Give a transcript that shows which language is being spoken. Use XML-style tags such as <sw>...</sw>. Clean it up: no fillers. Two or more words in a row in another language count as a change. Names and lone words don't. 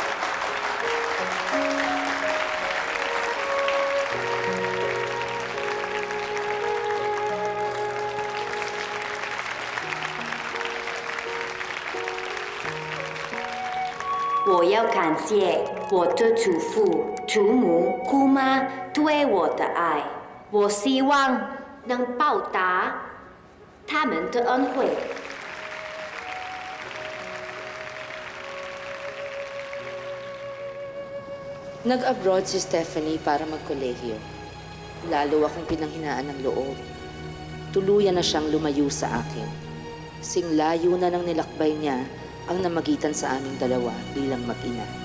<zh>我要感谢我的祖父、祖母、姑妈对我的爱，我希望能报答他们的恩惠。</zh> <tl>Nag-abroad si Stephanie para magkolehiyo. Lalo akong pinanghinaan ng loob. Tuluyan na siyang lumayo sa akin. Singlayo na ng nilakbay niya ang namagitan sa aming dalawa bilang mag-ina.</tl>